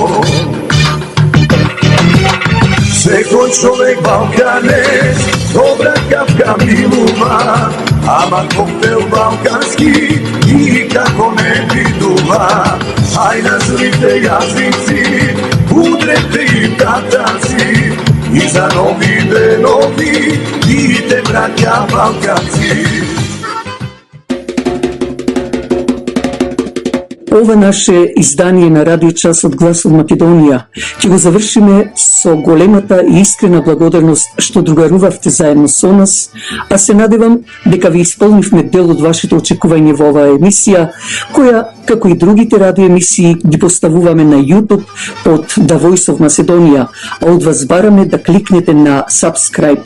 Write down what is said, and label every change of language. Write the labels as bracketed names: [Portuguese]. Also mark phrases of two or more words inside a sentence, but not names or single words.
[Macedonian] Свекој човек Балканец Добра капка милума Ама коктел балкански Никако не бидува Ај назвите јазици Удрете им тапанци И за нови денови Идите браќа Балканци Ова наше издание на Радио Час од Глас од Македонија ќе го завршиме со големата и искрена благодарност што другарувавте заедно со нас, а се надевам дека ви исполнивме дел од вашето очекување во оваа емисија, која, како и другите радиоемисии, ги поставуваме на YouTube под The Voice of Macedonia, а од вас бараме да кликнете на Subscribe.